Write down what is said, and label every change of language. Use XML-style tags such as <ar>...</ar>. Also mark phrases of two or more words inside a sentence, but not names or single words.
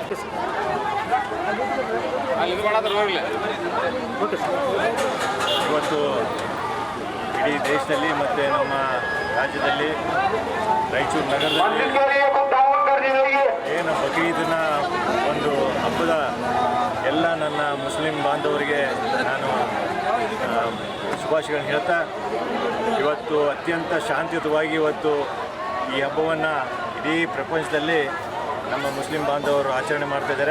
<kn>ಇವತ್ತು ಇಡೀ ದೇಶದಲ್ಲಿ ಮತ್ತು ನಮ್ಮ ರಾಜ್ಯದಲ್ಲಿ ರಾಯಚೂರು ನಗರದಲ್ಲಿ</kn> <hi>मस्जिद के लिए कुछ ताउन करते जाइए।</hi> <kn>ಏನು ಬಕ್ರೀದನ ಒಂದು ಹಬ್ಬದ ಎಲ್ಲ ನನ್ನ ಮುಸ್ಲಿಂ ಬಾಂಧವರಿಗೆ ನಾನು ಶುಭಾಶಯಗಳನ್ನು ಹೇಳ್ತಾ ಇವತ್ತು ಅತ್ಯಂತ ಶಾಂತಿಯುತವಾಗಿ ಇವತ್ತು ಈ ಹಬ್ಬವನ್ನು ಇಡೀ ಪ್ರಪಂಚದಲ್ಲಿ ನಮ್ಮ ಮುಸ್ಲಿಂ ಬಾಂಧವರು ಆಚರಣೆ ಮಾಡ್ತಾಯಿದ್ದಾರೆ.</kn>